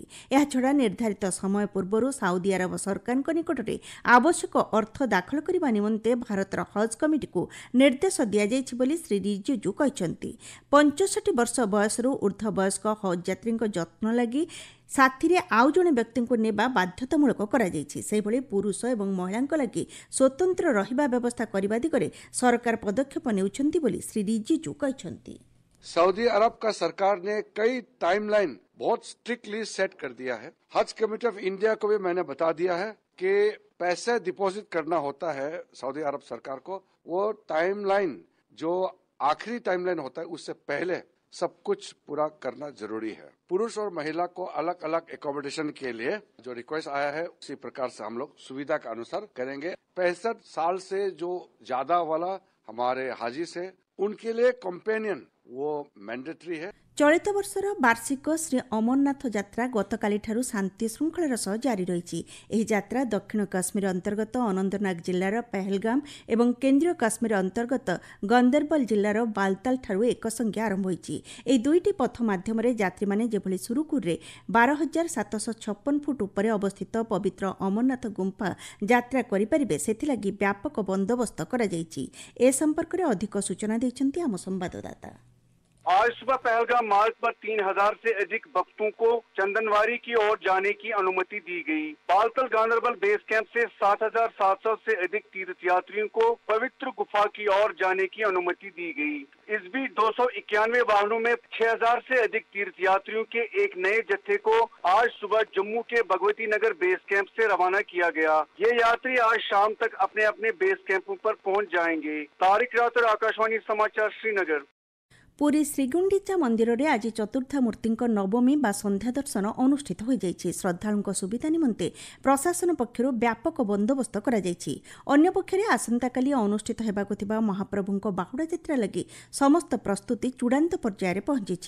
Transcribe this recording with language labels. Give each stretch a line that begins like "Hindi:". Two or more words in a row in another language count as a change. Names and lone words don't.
Odia: ଏହାଛଡ଼ା ନିର୍ଦ୍ଧାରିତ ସମୟ ପୂର୍ବରୁ ସାଉଦି ଆରବ ସରକାରଙ୍କ ନିକଟରେ ଆବଶ୍ୟକ ଅର୍ଥ ଦାଖଲ କରିବା ନିମନ୍ତେ ଭାରତର ହଜ୍ କମିଟିକୁ ନିର୍ଦ୍ଦେଶ ଦିଆଯାଇଛି ବୋଲି ଶ୍ରୀ ରିଜିଜୁ କହିଛନ୍ତି। 65 ବର୍ଷ ବୟସରୁ ଊର୍ଦ୍ଧ୍ୱ ବୟସ୍କ ହଜ୍ ଯାତ୍ରୀଙ୍କ ଯତ୍ନ ଲାଗି ସାଥିରେ ଆଉ ଜଣେ ବ୍ୟକ୍ତିଙ୍କୁ ନେବା ବାଧ୍ୟତାମୂଳକ କରାଯାଇଛି। ସେହିଭଳି ପୁରୁଷ ଏବଂ ମହିଳାଙ୍କ ଲାଗି ସ୍ୱତନ୍ତ୍ର ରହିବା ବ୍ୟବସ୍ଥା କରିବା ଦିଗରେ ସରକାର ପଦକ୍ଷେପ ନେଉଛନ୍ତି ବୋଲି ଶ୍ରୀ ରିଜିଜୁ କହିଛନ୍ତି।
Hindi: सऊदी अरब का सरकार ने कई टाइमलाइन बहुत
English: strictly set
Hindi: कर दिया है। हज कमेटी ऑफ इंडिया को भी मैंने बता दिया है कि पैसे डिपॉजिट करना होता है सऊदी अरब सरकार को, वो टाइमलाइन जो आखिरी टाइमलाइन होता है उससे पहले सब कुछ पूरा करना जरूरी है। पुरुष और महिला को अलग अलग एकोमोडेशन के लिए जो रिक्वेस्ट आया है उसी प्रकार से हम लोग सुविधा के अनुसार करेंगे। 65 साल से जो ज्यादा वाला हमारे हाजी से उनके लिए कंपेनियन वो मैंडेटरी है।
Odia: ଚଳିତ ବର୍ଷର ବାର୍ଷିକ ଶ୍ରୀ ଅମରନାଥ ଯାତ୍ରା ଗତକାଲିଠାରୁ ଶାନ୍ତି ଶୃଙ୍ଖଳାର ସହ ଜାରି ରହିଛି। ଏହି ଯାତ୍ରା ଦକ୍ଷିଣ କାଶ୍ମୀର ଅନ୍ତର୍ଗତ ଅନନ୍ତନାଗ ଜିଲ୍ଲାର ପହଲଗାମ ଏବଂ କେନ୍ଦ୍ରୀୟ କାଶ୍ମୀର ଅନ୍ତର୍ଗତ ଗନ୍ଦରବଲ ଜିଲ୍ଲାର ବାଲତାଲଠାରୁ ଏକସଙ୍ଗେ ଆରମ୍ଭ ହୋଇଛି। ଏହି ଦୁଇଟି ପଥ ମାଧ୍ୟମରେ ଯାତ୍ରୀମାନେ ଯେଭଳି ସୁରୁଖୁରୁରେ 12,756 ଫୁଟ ଉପରେ ଅବସ୍ଥିତ ପବିତ୍ର ଅମରନାଥ ଗୁମ୍ଫା ଯାତ୍ରା କରିପାରିବେ, ସେଥିଲାଗି ବ୍ୟାପକ ବନ୍ଦୋବସ୍ତ କରାଯାଇଛି। ଏ ସମ୍ପର୍କରେ ଅଧିକ ସୂଚନା ଦେଇଛନ୍ତି ଆମ ସମ୍ବାଦଦାତା।
Hindi: आज सुबह पहलगाम मार्ग पर 3,000 से अधिक भक्तों को चंदनवारी की ओर जाने की अनुमति दी गई। बालतल गांधरबल
English: base camp
Hindi: से 7,700 से अधिक तीर्थयात्रियों को पवित्र गुफा की ओर जाने की अनुमति दी गई। इस बीच 291 वाहनों में 6,000 से अधिक तीर्थयात्रियों के एक नए जत्थे को आज सुबह जम्मू के भगवती नगर
English: base camp
Hindi: से रवाना किया गया। ये यात्री आज शाम तक अपने अपने
English: base camps
Hindi: पर पहुंच जाएंगे। तारिक राठौर, आकाशवाणी समाचार, श्रीनगर।
Odia: ପୁରୀ ଶ୍ରୀଗୁଣ୍ଡିଚା ମନ୍ଦିରରେ ଆଜି ଚତୁର୍ଦ୍ଧାମୂର୍ତ୍ତିଙ୍କ ନବମୀ ବା ସନ୍ଧ୍ୟା ଦର୍ଶନ ଅନୁଷ୍ଠିତ ହୋଇଯାଇଛି। ଶ୍ରଦ୍ଧାଳୁଙ୍କ ସୁବିଧା ନିମନ୍ତେ ପ୍ରଶାସନ ପକ୍ଷରୁ ବ୍ୟାପକ ବନ୍ଦୋବସ୍ତ କରାଯାଇଛି। ଅନ୍ୟପକ୍ଷରେ ଆସନ୍ତାକାଲି ଅନୁଷ୍ଠିତ ହେବାକୁ ଥିବା ମହାପ୍ରଭୁଙ୍କ ବାହୁଡ଼ା ଯାତ୍ରା ଲାଗି ସମସ୍ତ ପ୍ରସ୍ତୁତି ଚୂଡ଼ାନ୍ତ ପର୍ଯ୍ୟାୟରେ ପହଞ୍ଚିଛି।